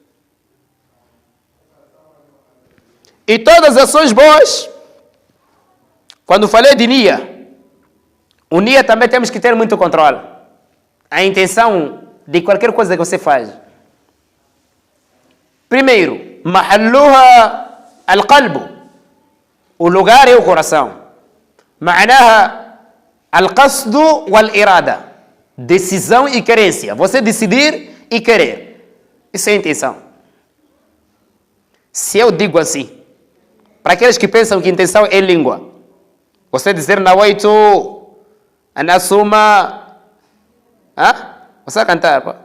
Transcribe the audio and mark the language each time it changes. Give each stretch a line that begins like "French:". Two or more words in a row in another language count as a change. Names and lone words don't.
Portuguese: E todas as ações boas, quando falei de Nia, o Nia também temos que ter muito controle. A intenção de qualquer coisa que você faz. Primeiro,
Arabic: Mahalluha al-qalbu.
Portuguese: O lugar é o coração.
Arabic: Ma'naha al-qasdu wal-irada.
Portuguese: Decisão e querência. Você decidir e querer. Isso é a intenção. Se eu digo assim, para aqueles que pensam que intenção é língua, você dizer
Arabic: nawaitu anasuma,
Portuguese: você vai cantar, pá.